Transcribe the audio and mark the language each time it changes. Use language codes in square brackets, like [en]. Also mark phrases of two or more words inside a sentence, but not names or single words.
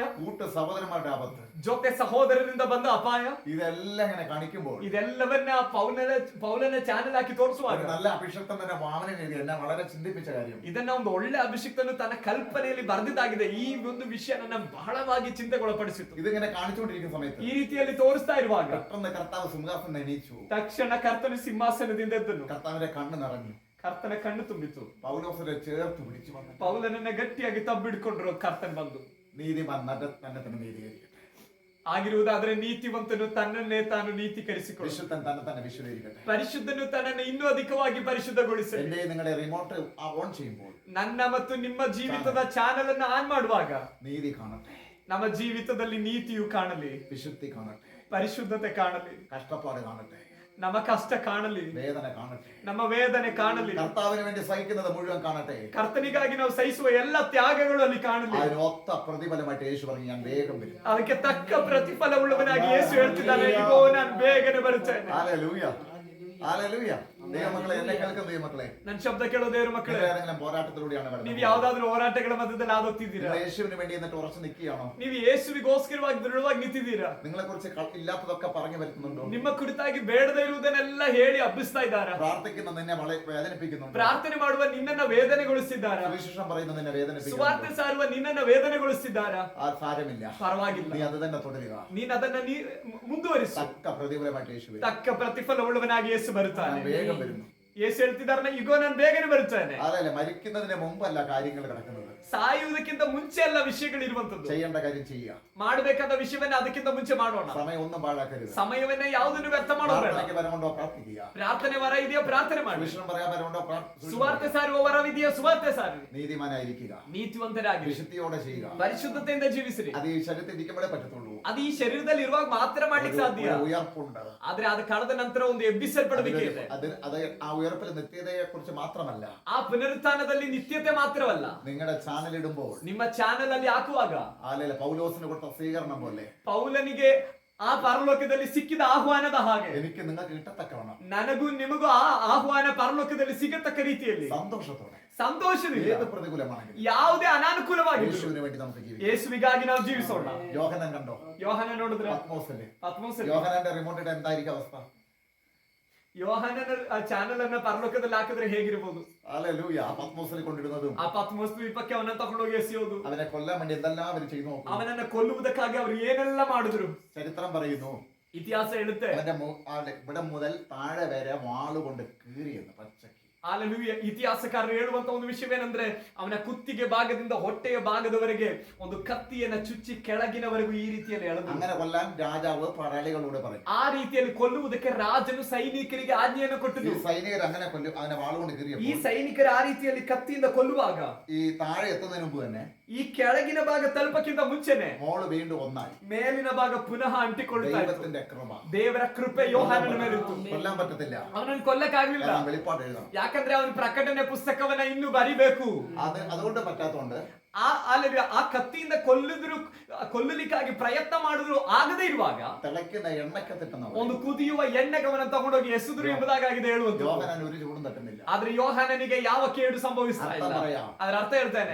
[ml] കൂട്ട സഹോദരന്മാരുടെ ആപത്ത്, [kn] ಜೊತೆ ಸಹೋದರರಿಂದ ಬಂದ ಅಪಾಯ, [ml] ഇതെല്ലാം ഇങ്ങനെ കാണിക്കുമ്പോൾ [kn] ಇದೆಲ್ಲವನ್ನ ಪೌಲನ ಚಾನೆಲ್ ಹಾಕಿ ತೋರಿಸುವಾಗ [ml] നല്ല അഭിഷക്തൻ തന്നെ വാമനൻ എഴുതി എന്നെ വളരെ ചിന്തിപ്പിച്ച കാര്യം. [kn] ಇದನ್ನ ಒಂದು ಒಳ್ಳೆ ಅಭಿಷಿಕ್ತನು ತನ್ನ ಕಲ್ಪನೆಯಲ್ಲಿ ಬರೆದಿದ್ದಾಗಿದೆ. ಈ ಒಂದು ವಿಷಯ ನನ್ನ ಬಹಳವಾಗಿ ಚಿಂತೆಗೊಳಪಡಿಸಿತು. [ml] ഇതിങ്ങനെ കാണിച്ചുകൊണ്ടിരിക്കുന്ന സമയത്ത് [kn] ಈ ರೀತಿಯಲ್ಲಿ ತೋರಿಸ್ತಾ ಇರುವಾಗ [ml] പെട്ടെന്ന് കർത്താവ് സിംഹാസനം എണീച്ചു. [kn] ತಕ್ಷಣ ಕರ್ತನ ಸಿಂಹಾಸನದಿಂದ ಎದ್ದನು. [ml] കർത്താവിന്റെ കണ്ണ് നിറഞ്ഞു. [kn] ಕರ್ತನ ಕಣ್ಣು ತುಂಬಿತು. [ml] പൗലോസിനെ ചേർത്ത് പിടിച്ചു വന്നു. [kn] ಪೌಲನನ್ನ ಗಟ್ಟಿಯಾಗಿ ತಬ್ಬಿಡ್ಕೊಂಡ್ರು. ಕರ್ತನ್ ಬಂದು, [ml] നീതിമാൻ തന്നെ തന്നെ നീതീകരിക്കട്ടെ. [kn] ಆಗಿರುವುದಾದ್ರೆ ನೀತಿವಂತನು ತನ್ನನ್ನೇ ತಾನು ನೀತೀಕರಿಸಿಕೊಳ್ಳು. [ml] വിശുദ്ധൻ തന്നെ തന്നെ വിശുദ്ധീകരിക്കട്ടെ. [kn] ಪರಿಶುದ್ಧನು ತನ್ನನ್ನು ಇನ್ನೂ ಅಧಿಕವಾಗಿ ಪರಿಶುದ್ಧಗೊಳಿಸಿ. [ml] എന്റെ നിങ്ങളുടെ [en] remote on [ml] ചെയ്യുമ്പോൾ [kn] ನನ್ನ ಮತ್ತು ನಿಮ್ಮ ಜೀವಿತದ ಚಾನೆಲ್ ಅನ್ನು ಆನ್ ಮಾಡುವಾಗ [ml] നീതി കാണട്ടെ, [kn] ನಮ್ಮ ಜೀವಿತದಲ್ಲಿ ನೀತಿಯು ಕಾಣಲಿ, [ml] വിശുദ്ധി കാണട്ടെ, [kn] ಪರಿಶುದ್ಧತೆ ಕಾಣಲಿ, [ml] കഷ്ടപ്പാട് കാണട്ടെ, [kn] ನಮ್ಮ ಕಷ್ಟ ಕಾಣಲಿ, [ml] വേദന കാണട്ടെ, [kn] ನಮ್ಮ ವೇದನೆ ಕಾಣಲಿ, [ml] കർത്താവിന് വേണ്ടി സഹിക്കുന്നത് മുഴുവൻ കാണട്ടെ. [kn] ಕರ್ತನಿಗಾಗಿ ನಾವು ಸಹಿಸುವ ಎಲ್ಲ ತ್ಯಾಗಗಳು ಅಲ್ಲಿ ಕಾಣಲಿ. [ml] അതിന് ഒത്ത പ്രതിഫലമായിട്ട് യേശു പറഞ്ഞു, ഞാൻ വേഗം വരും. [kn] ಅದಕ್ಕೆ ತಕ್ಕ ಪ್ರತಿಫಲ ಉಳ್ಳವನಾಗಿ ಯೇಸು ಹೇಳ್ತಿದ್ದಾನೆ, ಇಗೋ ನಾನು ಬೇಗನೆ ಬರುತ್ತೇನೆ. [ml] ഹല്ലേലൂയ, ഹല്ലേലൂയ. ദൈവമക്കളെ, എന്നെ കേൾക്കുന്ന ദൈവമക്കളെ, [kn] ನನ್ನ ಶಬ್ದ ಕೇಳೋ ದೇವರ ಮಕ್ಕಳೇ, [ml] ഏതെങ്കിലും പോരാട്ടത്തിലൂടെയാണ് [kn] ನೀವು [ml] വരുന്നത്. [kn] ಯಾವ್ದಾದ್ರು ಹೋರಾಟಗಳ ಮಧ್ಯದಲ್ಲಿ ಆದೋಗ್ತಿದ್ದೀರಾ? [ml] നിങ്ങൾ യേശുവിന് വേണ്ടി എന്നിട്ട് ഉറച്ചു നിൽക്കുകയാണോ? [kn] ನೀವು ಯೇಸುವಿಗೋಸ್ಕರವಾಗಿ ದೃಢವಾಗಿ ನಿಂತಿದ್ದೀರಾ? [ml] നിങ്ങളെ കുറിച്ച് ഇല്ലാത്തതൊക്കെ പറഞ്ഞു വരുത്തുന്നുണ്ടോ? [kn] ನಿಮ್ಮ ಕುರಿತಾಗಿ ಬೇಡದೇ ಇರುವುದನ್ನೆಲ್ಲ ಹೇಳಿ ಹಬ್ಬಿಸ್ತಾ ಇದ್ದಾರಾ? [ml] പ്രാർത്ഥിക്കുന്ന നിന്നെ വേദനിപ്പിക്കുന്നുണ്ടോ? [kn] ಪ್ರಾರ್ಥನೆ ಮಾಡುವ ನಿನ್ನನ್ನ ವೇದನೆಗೊಳಿಸಿದ್ದಾರಾ? [ml] സുവിശേഷം പറയുന്ന നിന്നെ വേദനിപ്പിക്കുന്നുണ്ടോ? [kn] ಸುವಾರ್ತೆ ಸಾರುವ ನಿನ್ನನ್ನ ವೇದನೆಗೊಳಿಸಿದ್ದಾರಾ? [ml] ആ സാരമില്ല, [kn] ಪರವಾಗಿಲ್ಲ, [ml] നീ അത് തന്നെ തുടരുക. [kn] ನೀನ್ ಅದನ್ನ ಮುಂದುವರಿಸು. [ml] തക്ക പ്രതിഫലമായിട്ട് യേശു വരും. [kn] ತಕ್ಕ ಪ್ರತಿಫಲ ಉಳ್ಳವನಾಗಿ ಯೇಸು ಬರುತ್ತಾನೆ. [ml] വേഗം വരുന്നു. [kn] ಯೇಸು ಹೇಳ್ತಿದ್ದಾರೆ, ಇಗೋ ನಾನು ಬೇಗನೆ ಬರುತ್ತೇನೆ. [ml] അതല്ലേ, മരിക്കുന്നതിന് മുമ്പല്ല കാര്യങ്ങൾ കിടക്കുന്നത്. [kn] ಸಾಯುವುದಕ್ಕಿಂತ ಮುಂಚೆ ಎಲ್ಲ ವಿಷಯಗಳು ಇರುವಂತದ್ದು. [ml] ചെയ്യേണ്ട കാര്യം ചെയ്യുക. [kn] ಮಾಡಬೇಕಾದ ವಿಷಯವನ್ನ ಅದಕ್ಕಿಂತ ಮುಂಚೆ ಮಾಡೋಣ. [ml] സമയം ഒന്നും പാഴാക്കരുത്. [kn] ಸಮಯವನ್ನ ಯಾವುದನ್ನು ವ್ಯರ್ಥ ಮಾಡೋಣ. [ml] പ്രാർത്ഥനയ്ക്ക് വരമുണ്ടോ പ്രാർത്ഥിക്കുക. [kn] ಪ್ರಾರ್ಥನೆ ವರ ಇದೆಯೋ ಪ್ರಾರ್ಥನೆ ಮಾಡಿ. [ml] വിഷയം പറയാൻ വരമുണ്ടോ [kn] ಸುವಾರ್ತೆ ಸಾರುವ ವರವಿದೆಯೋ ಸುವಾರ್ತೆ ಸಾರಿ. [ml] നീതിമാനായിരിക്കുക, [kn] ನೀತಿವಂತರಾಗಿ [ml] വിശുദ്ധിയോടെ ചെയ്യുക. [kn] ಪರಿಶುದ್ಧತೆಯಿಂದ ಜೀವಿಸಿರಿ. [ml] അത് ഈ ശരീരത്തിൽ ഇരിക്കുമ്പോഴേ പറ്റത്തുള്ളൂ. [kn] ಅದು ಈ ಶರೀರದಲ್ಲಿ ಇರುವಾಗ ಮಾತ್ರ ಮಾಡ್ಲಿಕ್ಕೆ ಸಾಧ್ಯ. [ml] ഉയർപ്പുണ്ട്. [kn] ಆದ್ರೆ ಅದು ಕಳೆದ ನಂತರ ಒಂದು ಎಬ್ಬಿಸಲ್ಪಡಬೇಕೆ ಇದೆ. [ml] അത് ആ ഉയർപ്പിൽ നിത്യതയെ കുറിച്ച് മാത്രമല്ല, [kn] ಆ ಪುನರುತ್ಥಾನದಲ್ಲಿ ನಿತ್ಯತೆ ಮಾತ್ರವಲ್ಲ, [ml] നിങ്ങളുടെ ചാനൽ ഇടുമ്പോൾ [kn] ನಿಮ್ಮ ಚಾನೆಲ್ ಅಲ್ಲಿ ಹಾಕುವಾಗ [ml] അല്ലല്ല പൗലോസിന് കൊടുത്ത സ്വീകരണം പോലെ [kn] ಪೌಲನಿಗೆ ಆ ಪರಲೋಕದಲ್ಲಿ ಸಿಕ್ಕಿದ ಆಹ್ವಾನದ ಹಾಗೆ [ml] എനിക്ക് നിങ്ങൾക്ക് കിട്ടത്തക്കവണ്ണം [kn] ನನಗೂ ನಿಮಗೂ ಆ ಆಹ್ವಾನ ಪರಲೋಕದಲ್ಲಿ ಸಿಗತಕ್ಕ ರೀತಿಯಲ್ಲಿ [ml] സന്തോഷത്തോടെ [kn] ಸಂತೋಷದಿಂದ [ml] ഏത് പ്രതികൂലമാണെങ്കിലും [kn] ಯಾವುದೇ ಅನಾನುಕೂಲವಾಗಿ [ml] യേശുവിന് വേണ്ടി നമുക്ക് ജീവിക്കാം. [kn] ಯೇಸುವಿಗಾಗಿ ನಾವು ಜೀವಿಸೋಣ. [ml] യോഹന്നാൻ കണ്ടോ? [kn] ಯೋಹನ ನೋಡಿದ್ರೆ [ml] പത്മോസിലെ യോഹന്നാന്റെ റിമോട്ടിന്റെ എന്തായിരിക്കും അവസ്ഥ? [kn] ಯೋಹನನ ಚಾನೆಲ್ ಅನ್ನ ಪರಲೋಕದಲ್ಲಿ ಹಾಕಿದ್ರೆ ಹೇಗಿರಬಹುದು? [ml] ഹല്ലേലൂയ. ആ പത്മോസിൽ കൊണ്ടിടുന്നതും [kn] ಆ ಪತ್ಮೋಸ್ ದ್ವೀಪಕ್ಕೆ ಅವನನ್ನ ತಗೊಂಡೋಗಿ ಎಸೆಯೋದು, [ml] അവനെ കൊല്ലാൻ വേണ്ടി എന്തെല്ലാം അവർ ചെയ്തു നോക്കും. [kn] ಅವನನ್ನ ಕೊಲ್ಲುವುದಕ್ಕಾಗಿ ಅವರು ಏನೆಲ್ಲ ಮಾಡಿದ್ರು. [ml] ചരിത്രം പറയുന്നു, [kn] ಇತಿಹಾಸ ಹೇಳುತ್ತೆ, [ml] അവന്റെ ഇവിടെ മുതൽ താഴെ വരെ വാളുകൊണ്ട് കീറിയെന്ന് പച്ചക്ക്. [kn] ಅಲ್ಲೂಯ ಇತಿಹಾಸಕಾರರು ಹೇಳುವಂತ ಒಂದು ವಿಷಯವೇನೆಂದ್ರೆ ಅವನ ಕುತ್ತಿಗೆ ಭಾಗದಿಂದ ಹೊಟ್ಟೆಯ ಭಾಗದವರೆಗೆ ಒಂದು ಕತ್ತಿಯನ್ನ ಚುಚ್ಚಿ ಕೆಳಗಿನವರೆಗೂ ಈ ರೀತಿಯಲ್ಲಿ ಎಳೆದು [ml] അങ്ങനെ കൊല്ലാൻ രാജാവ് പടയാളികളോട് പറഞ്ഞു. [kn] ಆ ರೀತಿಯಲ್ಲಿ ಕೊಲ್ಲುವುದಕ್ಕೆ ರಾಜನು ಸೈನಿಕರಿಗೆ ಆಜ್ಞೆಯನ್ನು [ml] ഈ [kn] ಕೊಟ್ಟಿದ್ದು. [ml] സൈനികർ അങ്ങനെ കൊല്ലും, അങ്ങനെ വാളുകൊണ്ട് [kn] ಈ [ml] കീറിയപ്പോൾ [kn] ಸೈನಿಕರು ಆ ರೀತಿಯಲ್ಲಿ ಕತ್ತಿಯಿಂದ ಕೊಲ್ಲುವಾಗ [ml] ഈ താഴെ എത്തുന്നതിന് മുമ്പ് തന്നെ [kn] ಈ ಕೆಳಗಿನ ಭಾಗ ತಲುಪಕ್ಕಿಂತ ಮುಂಚೆನೆ [ml] മോള് വീണ്ടും ഒന്നായി. [kn] ಮೇಲಿನ ಭಾಗ ಪುನಃ ಅಂಟಿಕೊಳ್ತಾ ಇತ್ತು. [ml] ദൈവത്തിന്റെ കൃപ, [kn] ದೇವರ ಕೃಪೆ ಯೋಹಾನನ ಮೇಲಿತ್ತು. [ml] കൊല്ലാൻ പറ്റത്തില്ല, [kn] ಅವನನ್ನು ಕೊಲ್ಲಕ್ಕಾಗ್ಲಿಲ್ಲ. [ml] കാരണം വെളിപ്പാട് എഴുതണം. [kn] ಯಾಕಂದ್ರೆ ಅವನು ಪ್ರಕಟಣೆ ಪುಸ್ತಕವನ್ನ ಇನ್ನು ಬರಿಬೇಕು. [ml] അതുകൊണ്ട് പറ്റാത്തതുകൊണ്ട് [kn] ಆ ಕತ್ತಿಯಿಂದ ಕೊಲ್ಲಲಿಕ್ಕಾಗಿ ಪ್ರಯತ್ನ ಮಾಡಿದ್ರು ಆಗದೆ ಇರುವಾಗ [ml] തിളയ്ക്കുന്ന എണ്ണക്കത്തിട്ടുന്ന [kn] ಒಂದು ಕುದಿಯುವ ಎಣ್ಣೆಗವನ್ನ ತಗೊಂಡೋಗಿ ಎಸೆದ್ರು ಎಂಬುದಾಗಿದೆ ಹೇಳುವಂತ. [ml] യോഹന്നാൻ ഒരു ചൂടും തട്ടുന്നില്ല. [kn] ಆದ್ರೆ ಯೋಹಾನನಿಗೆ ಯಾವ ಕೇಡು ಸಂಭವಿಸ್ತಾ ಇಲ್ಲ. ಅದರ ಅರ್ಥ ಹೇಳ್ತೇನೆ,